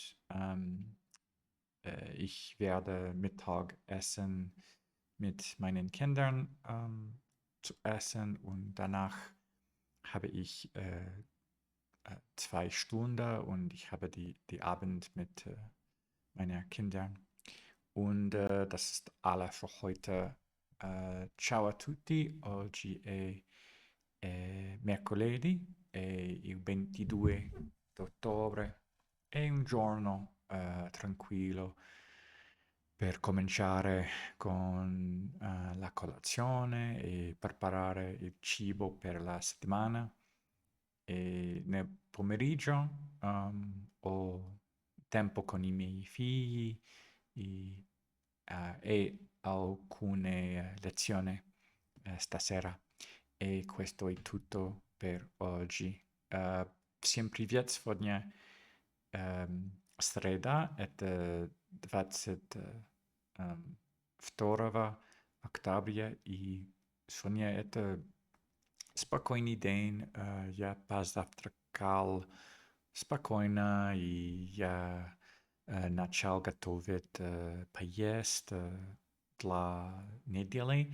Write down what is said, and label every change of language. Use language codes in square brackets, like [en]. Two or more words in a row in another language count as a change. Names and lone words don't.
[de] ich werde Mittagessen mit meinen Kindern zu essen und danach habe ich 2 Stunden und ich habe die Abend mit meinen Kindern. Und das ist alles für heute. [it] Ciao a tutti, oggi è mercoledì, è il 22 d'ottobre, è un giorno tranquillo per cominciare con la colazione e preparare il cibo per la settimana. E nel pomeriggio ho tempo con i miei figli e, e alcune lezioni stasera. E questo è tutto per oggi. [ru] Всем привет! Сегодня среда, это 22 октября, и сегодня это спокойный день. Я позавтракал спокойно, и я начал готовить поесть для недели.